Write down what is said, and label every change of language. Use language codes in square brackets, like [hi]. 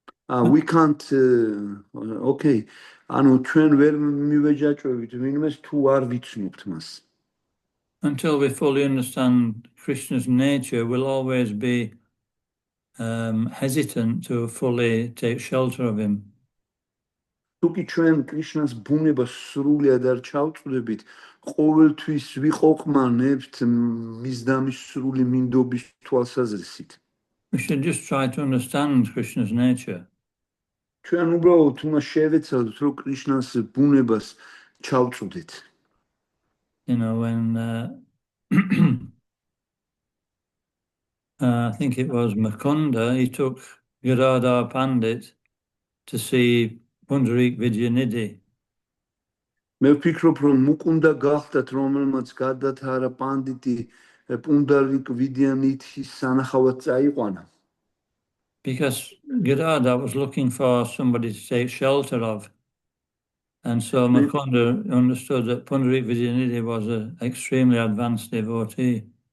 [en] We can't, okay, [ka] ანუ ჩვენ ვერ მივეჯაჭვებით ვინმეს, თუ არ ვიცნობთ მას. [en] Until we fully understand Krishna's nature, we'll always be hesitant to fully take shelter of him. [ka] თუ კი ჩვენ კრიშნას ბუნებას სრულად არ ჩავწვდებით, ყოველთვის ვიყოყმანებთ მის და მის სრული მინდობის თვალსაზრისით. [en] We should just try to understand Krishna's nature. [ka] ჩვენ უბრალოდ უნდა შევეცადოთ, რომ კრიშნას ბუნებას ჩავწვდეთ. [en] You know, when I think it was Mukunda, he took Giradhar Pandit to see Pundarik Vidyanidhi. [ka] მე ვფიქრობ, რომ მუკუნდა გახდათ, რომელმაც გადათარა პანდიტი პუნდარიკ ვიდიანითის სანახავად წაიყვანა. [en] Because Giradhar was looking for somebody to take shelter of. And so Mukunda understood that Pundarik Vidyanidhi was an extremely advanced devotee.